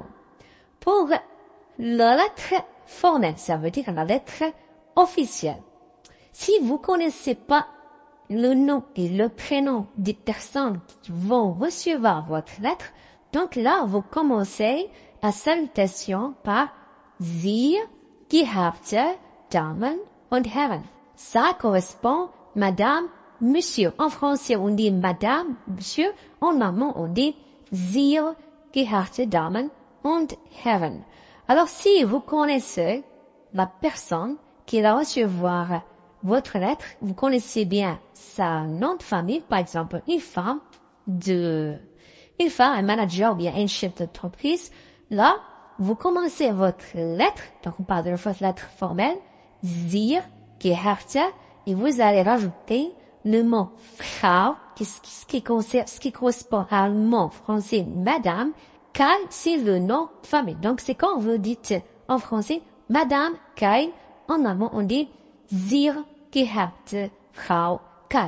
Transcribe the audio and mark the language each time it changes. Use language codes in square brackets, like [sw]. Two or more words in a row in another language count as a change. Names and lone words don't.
[fr] Pour la lettre formelle, ça veut dire la lettre officielle. Si vous connaissez pas le nom et le prénom des personnes qui vont recevoir votre lettre, donc là, vous commencez la salutation par [de] sehr geehrte Damen und Herren. [fr] Ça correspond Madame, Monsieur. En français, on dit Madame, Monsieur. En allemand, on dit [de] sehr geehrte Damen und Herren. [fr] Alors, si vous connaissez la personne qui va recevoir votre lettre, vous connaissez bien sa nom de famille, par exemple, une femme, un manager ou bien un chef d'entreprise, là, vous commencez votre lettre, donc on parle de votre lettre formelle, [de] sehr geehrte, [fr] et vous allez rajouter le mot Frau, ce qui correspond à le mot français Madame, car c'est le nom de famille. Donc c'est quand vous dites en français Madame Kai, en allemand on dit [de] sehr geehrte Frau Kai.